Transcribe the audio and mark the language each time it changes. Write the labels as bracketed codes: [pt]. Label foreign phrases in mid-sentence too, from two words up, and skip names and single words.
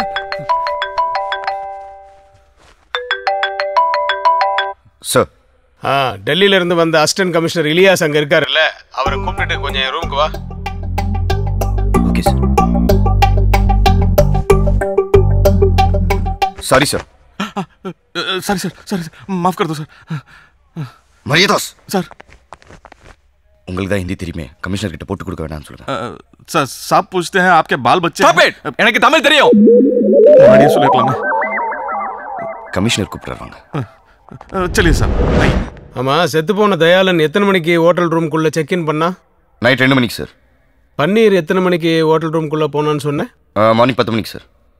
[ta] சார், டெல்லியில இருந்து வந்த [en] assistant commissioner [ta] இலியாஸ் அங்க இருக்காருல்ல, அவரை கூப்பிட்டுட்டு கொஞ்சம் என் ரூமுக்கு வா. [en] Okay sir. Sorry sir. sorry sir, sorry sir, [hi] माफ कर दो सर. मरियदास सर. [ta] உங்களுக்கு தான் ஹிந்தி தெரியுமே, கமிஷனர் கிட்ட போட்டு கொடுக்க வேண்டாம்னு சொல்லுங்க. [hi] सर सब पूछते हैं आपके बाल बच्चे [en] Stop it! [ta] எனக்கு தமிழ் தெரியும். मुझे சொல்லிக்கலாமே. கமிஷனர் கூப்பிடுறாங்க. चलिए சார். ஆமா, செத்து போன தயாளன் எத்தனை மணிக்கு ஹோட்டல் ரூம்குள்ள [en] check in [ta] பண்ணா? நைட் 2 மணிக்கு சார். பன்னீர் எத்தனை மணிக்கு ஹோட்டல் ரூம்குள்ள போனான்னு சொன்னேன்? மார்னிங் 10 மணிக்கு சார்.